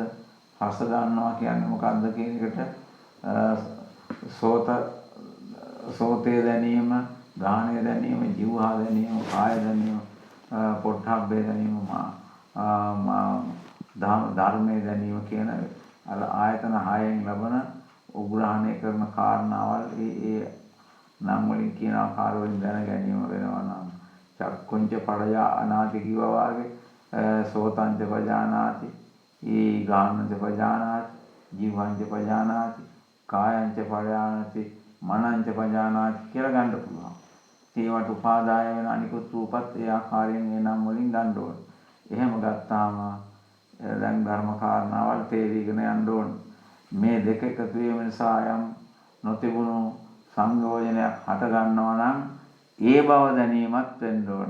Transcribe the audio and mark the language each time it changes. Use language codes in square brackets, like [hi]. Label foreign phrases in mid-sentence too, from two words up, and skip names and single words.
[si] රස ගන්නවා කියන්නේ මොකද්ද කියන එකට සෝතේ දැනීම, ගාහණය දැනීම, ජීවහා දැනීම, කාය දැනීම, පොට්ටබ්බේ දැනීම, ධර්මයේ දැනීම කියන ආයතන හයෙන් ලබන උග්‍රහණය කරන කාරණාවල් ඒ නම් වලින් කියන ආකාර වලින් දැන ගැනීම වෙනවා නම් [pi] චක්කුංච පරයානාති [si] කිව්වා වාගේ [pi] සෝතංච පජානාති ගානංච පජානාති ජීවංච පජානාති කායංච පරයානාති මනංච පජානාති [si] කියලා ගන්න පුළුවන්. ඒවට උපාදාය වෙන අනිකුත් රූපත් ඒ ආකාරයෙන් ඒ නම් වලින් ගන්න ඕන. එහෙම ගත්තාම දැන් ධර්ම කාරණාවල් තේරීගෙන යන්න ඕන. මේ දෙක එකතු වීම නිසා යම් නොතිබුණු සංයෝජනයක් හට ගන්නවා නම් ඒ බව දැනීමත් වෙන්න ඕන.